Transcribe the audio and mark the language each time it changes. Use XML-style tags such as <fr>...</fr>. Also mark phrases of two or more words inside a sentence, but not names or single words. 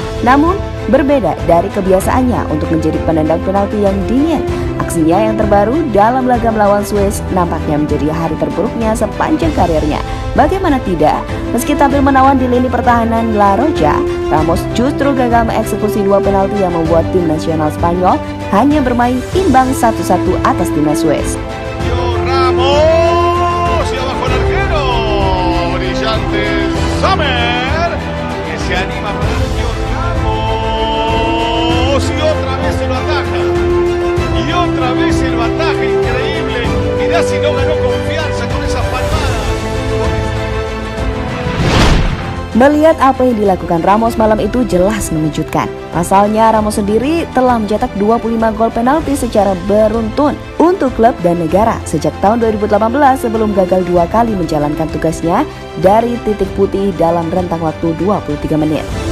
<id>Namun, berbeda dari kebiasaannya untuk menjadi penendang penalti yang dingin, aksinya yang terbaru dalam laga melawan Swiss nampaknya menjadi hari terburuknya sepanjang karirnya. Bagaimana tidak, meski tampil menawan di lini pertahanan La Roja, Ramos justru gagal mengeksekusi 2 penalti yang membuat tim nasional Spanyol hanya bermain imbang 1-1 atas timnas Swiss.</id> <es>Ramos y abajo el arquero, brillante Sommer, que se anima para Sergio Ramos y otra vez se lo ataja, y otra vez el bataje increíble. Mirá si no ganó confianza con esa palmada.</es> <id>Melihat apa yang dilakukan Ramos malam itu jelas mengejutkan. Pasalnya Ramos sendiri telah mencetak 25 gol penalti secara beruntun untuk klub dan negara sejak tahun 2018 sebelum gagal 2 kali menjalankan tugasnya dari titik putih dalam rentang waktu 23 menit.</id>